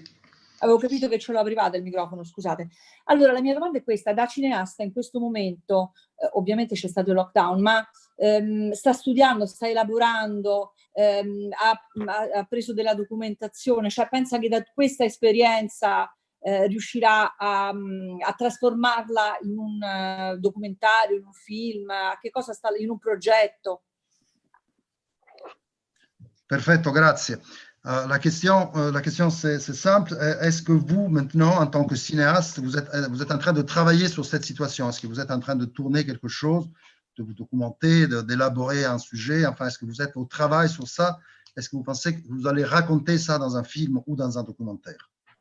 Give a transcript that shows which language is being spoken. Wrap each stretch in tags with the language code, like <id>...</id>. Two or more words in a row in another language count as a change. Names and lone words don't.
<it>Avevo capito che ce l'ho privato il microfono, scusate. Allora, la mia domanda è questa: da cineasta in questo momento, ovviamente c'è stato il lockdown, ma sta studiando, sta elaborando, ha preso della documentazione, cioè pensa che da questa esperienza riuscirà a trasformarla in un documentario, in un film, a che cosa sta, in un progetto? Perfetto, grazie.</it> <fr>La question c'est simple. Est-ce que vous, maintenant, en tant que cinéaste, vous êtes en train de travailler sur cette situation? Est-ce que vous êtes en train de tourner quelque chose, de vous documenter, d'élaborer un sujet? Enfin, est-ce que vous êtes au travail sur ça? Est-ce que vous pensez que vous allez raconter ça dans un film ou dans un documentaire?</fr>